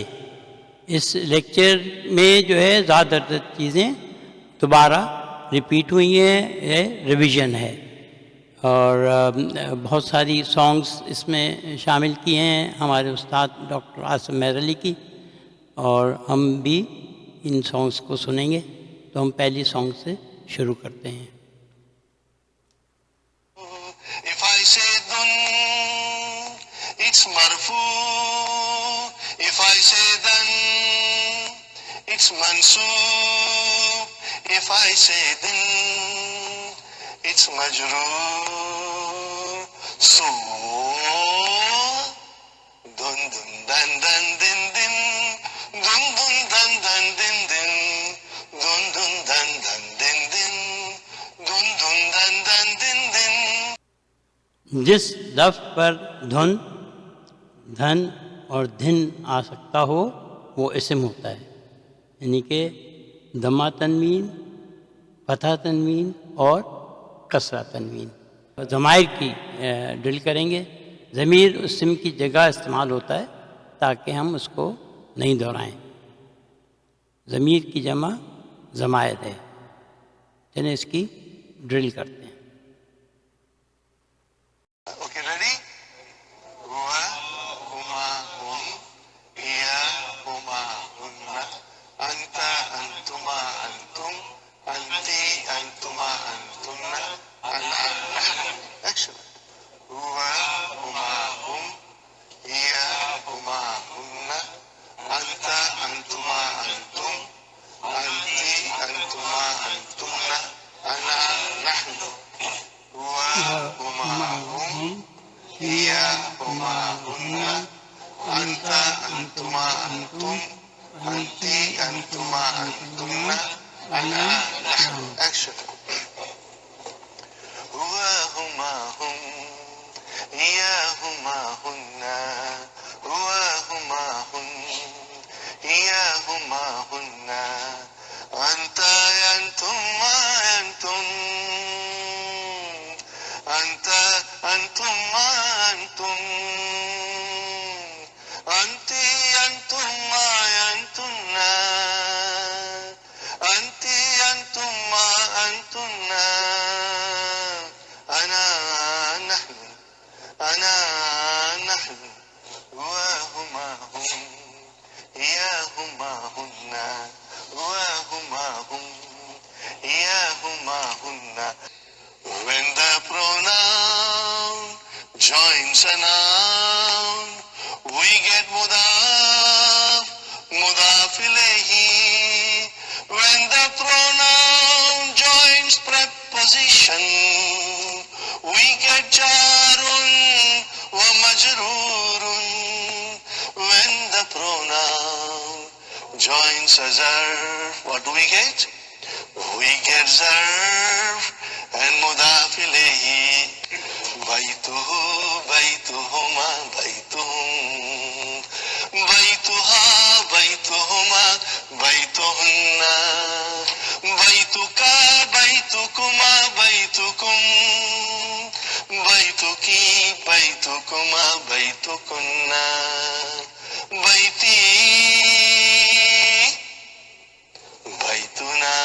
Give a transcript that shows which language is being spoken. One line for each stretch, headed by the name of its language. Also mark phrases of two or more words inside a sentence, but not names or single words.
Urdu: اس لیکچر میں جو ہے زیادہ تر چیزیں دوبارہ ریپیٹ ہوئی ہیں، یہ ریویژن ہے، اور بہت ساری سانگز اس میں شامل کی ہیں ہمارے استاد ڈاکٹر عاصم مہر علی کی، اور ہم بھی ان سانگز کو سنیں گے۔ تو ہم پہلی سانگ سے شروع کرتے ہیں۔
English: If I say dun, it's marfu. If I say dan, it's mansoob. If I say din, it's majroor. So, dun dun dan dan din din, dun dun dan dan din din, dun dun dan dan din din, dun dun dan dan din din.
Urdu: جس لفظ پر دھن، دھن اور دھن آ سکتا ہو وہ اسم ہوتا ہے، یعنی کہ ضمہ تنوین، فتح تنوین اور کسرہ تنوین۔ ضمائر کی ڈرل کریں گے۔ ضمیر اسم کی جگہ استعمال ہوتا ہے تاکہ ہم اس کو نہیں دہرائیں۔ ضمیر کی جمع ضمائر ہے، چلیں اس کی ڈرل کرتے ہیں۔
English: Okay, ready?
Arabic: هو، هما، هم، هي، هما, هن، أنت، أنتما، أنتم، أنتِ، أنتما، أنتن، أنا، نحن. Excellent. هو، هما، هم، هي، هما, هن، أنت، أنتما، أنتم، أنتِ، أنتما، أنتن، أنا، نحن. هو، هما، هم، هي، هما, هن، أنت، أنتما، أنتم، أنتِ، أنتما، أنتن، أنا، نحن. Excellent. هو، هما، هم، هي، هما، هن، هو، هما، هم، هي، هما, هن، أنت، أنتم، أنتم, أنت، أنتم، أنتم، أنتِ، أنتم، أنتن، أنتِ، أنتم، أنتن, أنا، نحن، أنا، نحن. هو، هما، هم، هي، هما، هن، هو، هما، هم، هي، هما, hunna.
English: When the pronoun joins a noun, we get
Arabic: مضاف، مضاف إليه.
English: When the pronoun joins preposition, we get
Arabic: جارٌ ومجرورٌ.
English: When the pronoun joins a zarf, what do we get? We get zarf and
Arabic: مضاف إليه. بيته، بيتهما، بيتهم، بيتها، بيتهما، بيتهن، بيتك، بيتكما، بيتكم، بيتكِ، بيتكما، بيتكن، بيتي، بيتنا.